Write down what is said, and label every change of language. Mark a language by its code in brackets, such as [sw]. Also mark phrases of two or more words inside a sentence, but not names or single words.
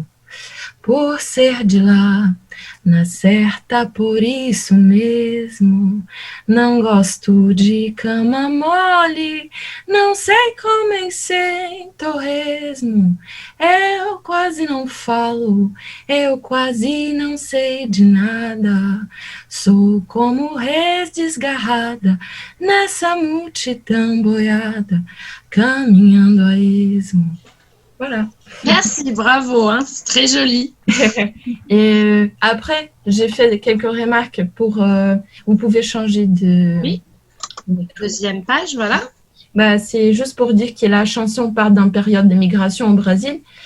[pt] Por ser de lá, na certa, por isso mesmo, não gosto de cama mole, não sei comer sem torresmo, eu quase não falo, eu quase não sei de nada, sou como res desgarrada, nessa multidão boiada, caminhando a esmo. [fr] Voilà. Merci, bravo, hein, c'est très joli. Et après, j'ai fait quelques remarques pour... vous pouvez changer de... Oui. Deuxième page, voilà. C'est juste pour dire que la chanson part d'une période de migration au Brésil.